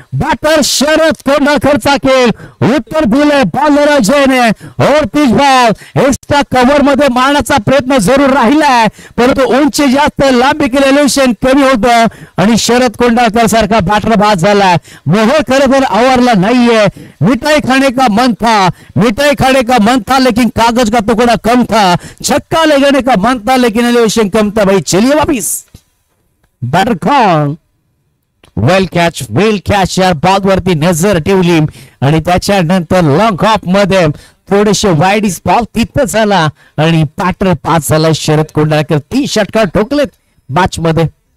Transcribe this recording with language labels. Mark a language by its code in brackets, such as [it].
[mr] Batter Sharad कोंढाळकरचा खेळ उत्तर दिले बॉलर अजयने. और तीच बॉल एक्स्ट्रा कव्हर मध्ये मारण्याचा प्रयत्न जरूर राहिलाय, परंतु उंची जास्त, लांबी एलिव्हेशन कमी होतं आणि शरद कोंढाळकर सारखा बॅटर बाद झालाय. मोहर खरं तर आवरला नाहीये. [hi] मिठाई खाने का मन था, मिठाई खाने का मन था, लेकिन कागज का टुकड़ा कम था. छक्का लगाने का मन था, लेकिन एलिवेशन कम था. भाई चलिए वापिस बैटर कॉन. [en] well catch [mr] यार, बॉल वरती नजर ठेवली आणि त्याच्यानंतर लॉंग ऑफ मध्ये थोडेसे वाईड बॉल तिथं झाला आणि बॅटर पास झाला. शरद कोंढाळकर 3 षटकार ठोकलेत मॅच मध्ये.